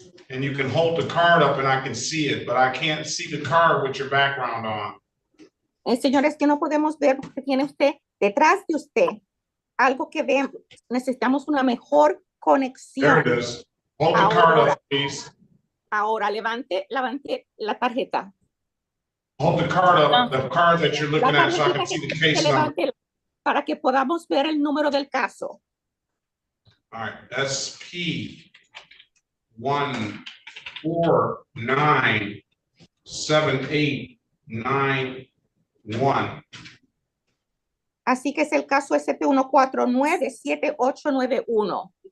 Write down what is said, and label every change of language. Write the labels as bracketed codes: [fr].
[en] And you can hold the card up and I can see it, but I can't see the card with your background on. [es] Señores, que no podemos ver porque tiene usted detrás de usted algo que vemos. Necesitamos una mejor conexión. [en] There it is. Hold the card up, please. [es] Ahora, levante la tarjeta. [en] Hold the card up, the card that you're looking at so I can see the case number. [es] Para que podamos ver el número del caso. [en] All right, SP1497891. [es] Así que es el caso SP1497891.